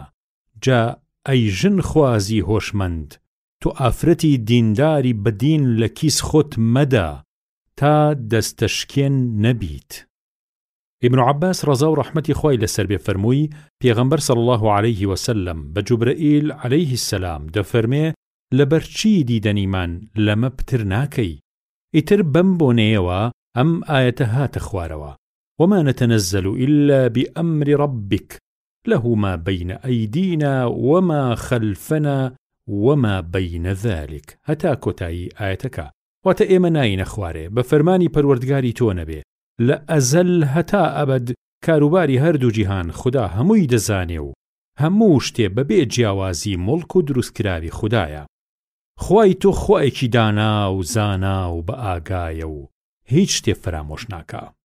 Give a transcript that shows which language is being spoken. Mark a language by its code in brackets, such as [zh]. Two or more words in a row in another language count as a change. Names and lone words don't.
[ckb] جا ئەی ژن خوازی هۆشمەند، تۆ ئافرەتی دینداری بەدین لە کیس خۆت مەدە تا دەستەشکێن نەبیت. ابن عباس ڕەزا و ڕەحمەتی خوای لەسەر بێ فەرمووی پێغەمبەر [ar] صلی الله عليه وسلم [ckb] بە جوبرەئیل [ar] عليه السلام [ckb] دەفەرمێ لەبەر چی دیدەنیمان لەمە پتر ناکەی؟ ئیتر بەم بۆنەیەوە ئەم ئایەتە هاتە خوارەوە [ar] وما نتنزل إلا بأمر ربك له ما بين أيدينا وما خلفنا وما بين ذلك [ckb] هەتا کۆتایی ئایەتەکە واتە ئێمە ناینە خوارێ بە فەرمانی پەروەردگاری تۆ نەبێ لە ئەزەل هەتا ئەبەد کاروباری هەردوو جیهان خوددا هەمووی دەزانێ و هەموو شتێ بەبێ جیاوازی مڵک و دروستکراوی خوددایە. خوای تۆ خوایەکی دانا و زانا و بە ئاگایە و هیچ شتێ فرامۆش ناکا.